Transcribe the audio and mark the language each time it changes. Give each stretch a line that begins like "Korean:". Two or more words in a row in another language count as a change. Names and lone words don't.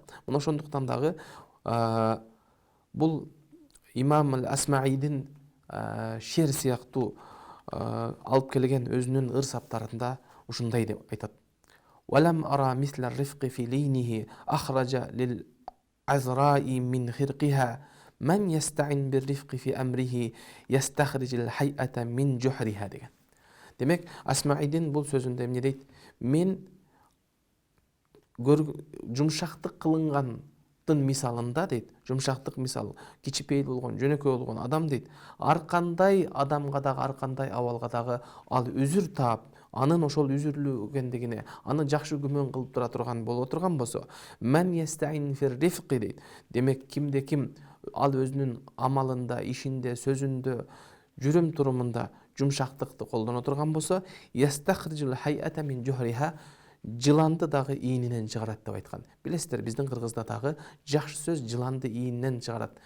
Kyrgyz: Мына ошондуктан дагы бул имам ал-Асмаидин шер сыяктуу алып келген өзүнүн ыр саптарында ушундай деп айтат.
Arabic: ولم أر مثل الرفق في لينه أخرج للعذراء من خرقها من يستعن بالرفق في أمره يستخرج الحية من جحرها деген.
Kyrgyz: Демек, Асмаидин бул сөзүндө эмне дейт? Мен жумшактык кылынган мисалында дейт, жумшактык мисал, кичипейил болгон, жөнөкөй болгон адам дейт, ар кандай адамга дагы, ар кандай абалга дагы ал үзүр таап, анын ошол үзүрлүгендигине, аны жакшы күмөн кылып тура турган боло турган болсо, мен
Arabic: يستعن بالرفق
Kyrgyz: дейт. Демек, кимде ким ал өзүнүн амалында, ишинде, сөзүндө, жүрүм турумунда жумшактыкты колдоно турган болсо,
Arabic: يستخرج الحية من جحرها,
Kyrgyz: жыланды дагы ийининен чыгарат деп айткан. Билесиздер, биздин кыргызда дагы жакшы сөз жыланды ийининен чыгарат.